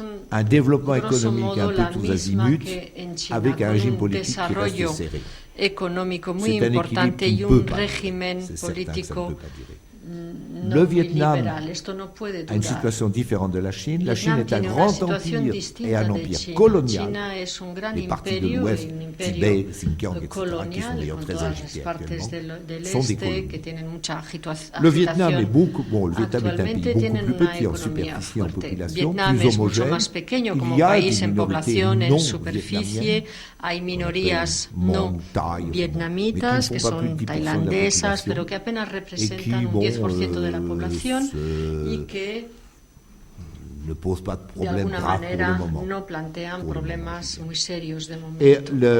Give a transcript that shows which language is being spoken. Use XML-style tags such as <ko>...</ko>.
<fr>Un développement économique un peu tous azimuts, avec un régime politique qui reste serré.</fr> <es>Económico muy importante y un régimen político</es> <fr>le Vietnam a une situation différente de la Chine. La Chine est un grand empire et un empire colonial. Les parties de l'Ouest, Tibet, Xinjiang, etc., qui sont d'ailleurs très agitées actuellement, sont des colonies. Le Vietnam est le Vietnam est un pays beaucoup plus petit en superficie, en population, plus homogène. Il y a des minorités non-vietnamiennes,</fr> <es>hay minorías no vietnamitas, que son tailandesas, pero que apenas representan un 10% de la población y que</es> <fr>ne pose pas de problème</fr> <es>de alguna manera no plantean problemas muy serios de momento.</es>